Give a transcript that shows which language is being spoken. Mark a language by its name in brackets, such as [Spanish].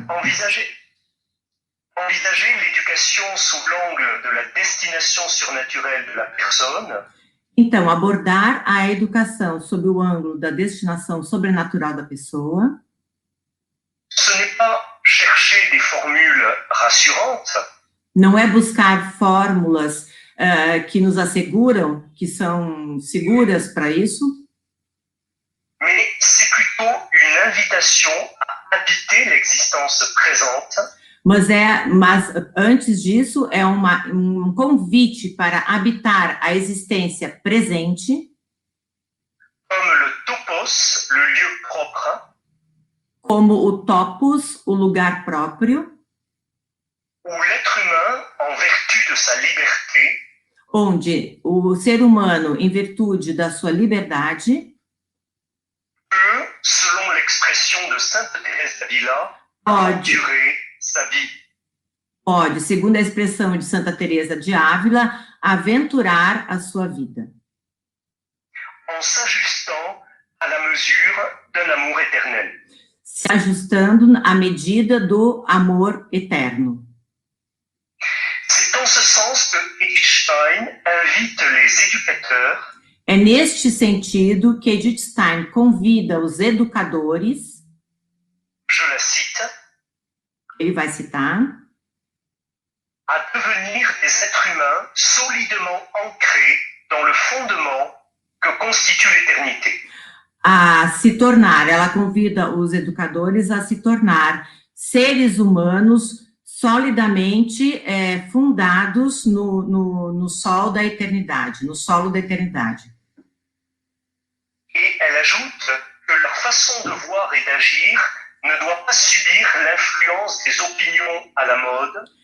[French] Envisager l'éducation sous l'angle de la destination surnaturelle de la personne. [Portuguese] Então, abordar a educação sob o ângulo da destinação sobrenatural da pessoa. [French] Ce n'est pas chercher des formules rassurantes. [Portuguese] Não é buscar fórmulas que nos asseguram que são seguras para isso. [French] Mais c'est plutôt une invitation à habiter l'existence présente. [Portuguese] Mas antes disso, é um convite para habitar a existência presente. [French] Comme le topos, le lieu propre. [Portuguese] Como o topos, o lugar próprio. [French] Où l'être humain, en vertu de sa liberté. [Portuguese] Onde o ser humano, em virtude da sua liberdade. [French] Peut, selon l'expression de Sainte Thérèse d'Avila, endurer sa vie. [Portuguese] Pode, segundo a expressão de Santa Teresa de Ávila, aventurar a sua vida. [French] En s'ajustant à la mesure d'un amour éternel. [Portuguese] Se ajustando à medida do amor eterno. [French] C'est en ce sens que Edith Stein invite les éducateurs. [Portuguese] É neste sentido que Edith Stein convida os educadores. [French] Je la cite. [Portuguese] Ele vai citar. [French] À devenir des êtres humains solidement ancrés dans le fondement que constitue l'éternité. [Portuguese] A se tornar, ela convida os educadores a se tornar seres humanos solidamente fundados no sol da eternidade, no solo da eternidade. [French] Et elle ajoute que leur façon de voir et d'agir ne doit pas subir l'influence des opinions à la mode.